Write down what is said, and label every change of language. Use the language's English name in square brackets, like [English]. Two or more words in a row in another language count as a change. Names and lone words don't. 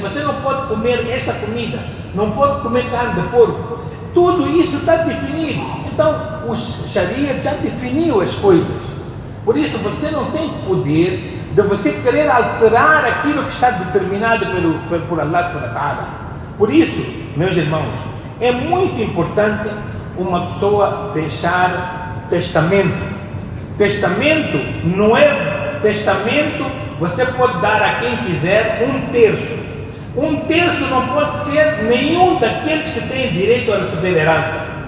[Portuguese] Você não pode comer esta comida, não pode comer carne de porco. Tudo isso está definido. Então o Sharia já definiu as coisas. Por isso você não tem poder de você querer alterar aquilo que está determinado por [Arabic] الله سبحانه وتعالى. [Portuguese] Por isso, meus irmãos, é muito importante uma pessoa deixar testamento. Testamento não é testamento, você pode dar a quem quiser 1/3. 1/3 não pode ser nenhum daqueles que têm direito a receber herança.